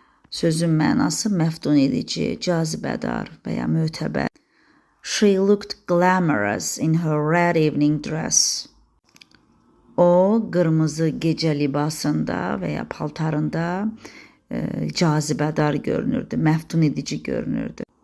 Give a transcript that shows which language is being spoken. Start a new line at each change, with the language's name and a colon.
Azerbaijani: Sözün mənası məftun edici, cazibədar və ya mötəbər.
English: She looked glamorous in her red evening dress.
Azerbaijani: O, qırmızı gecə libasında və ya paltarında cazibədar görünürdü, məftun edici görünürdü.